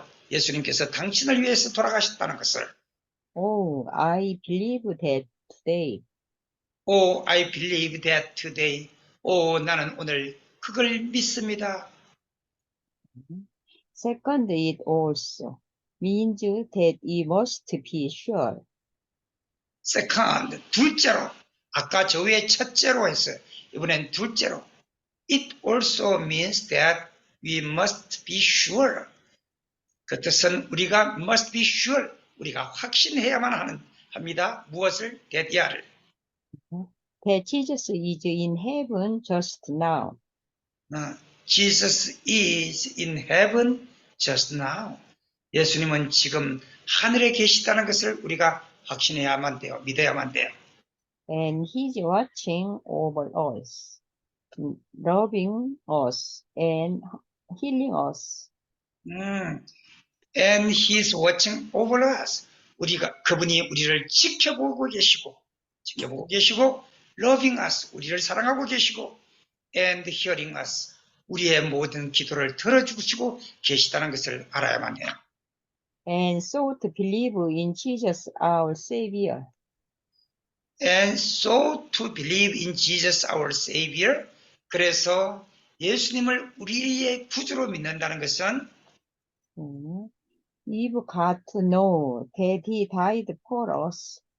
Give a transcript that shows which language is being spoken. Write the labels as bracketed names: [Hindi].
[Korean] 예수님께서 당신을 위해서 돌아가셨다는 것을. [English] Oh, I believe that today. Oh, I believe that today. [Korean] 나는 오늘 그걸 믿습니다. [English] Second, it also means that you must be sure. Second, [Korean] 둘째로. 아까 저 위에 첫째로 했어요. 이번엔 둘째로. [English] It also means that we must be sure. [Korean] 그 뜻은 우리가 [English] must be sure. [Korean] 우리가 확신해야만 합니다. 무엇을? 대디아를. [English] That Jesus is in heaven just now. Jesus is in heaven just now. [Korean] 예수님은 지금 하늘에 계시다는 것을 우리가 확신해야만 돼요. 믿어야만 돼요. [English] And he's watching over us, loving us and healing us. And he's watching over us. [Korean] 그분이 우리를 지켜보고 계시고, [English] loving us, [Korean] 우리를 사랑하고 계시고, [English] and hearing us, [Korean] 우리의 모든 기도를 들어주시고 계시다는 것을 알아야만 해요. [English] And so to believe in Jesus our Savior. And so to believe in Jesus our Savior. [Korean] 그래서 예수님을 우리의 구주로 믿는다는 것은 [English] You've got to know that he died for us.